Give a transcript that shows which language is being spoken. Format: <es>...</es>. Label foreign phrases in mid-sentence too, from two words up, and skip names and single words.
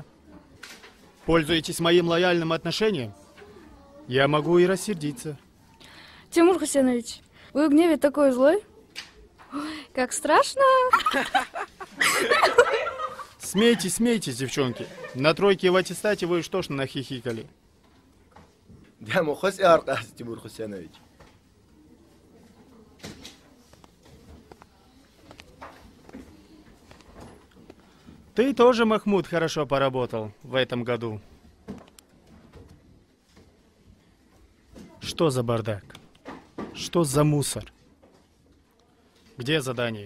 <ru>Пользуетесь моим лояльным отношением? Я могу и рассердиться. Тимур Хусейнович, вы в гневе такой злой? Ой, как страшно! Смейтесь, смейтесь, девчонки. На тройке в аттестате вы уж точно нахихикали. Дяму хоси аркас, Тимур Хусейнович. Ты тоже, Махмуд, хорошо поработал в этом году. Что за бардак? Что за мусор? Где задание?</ru>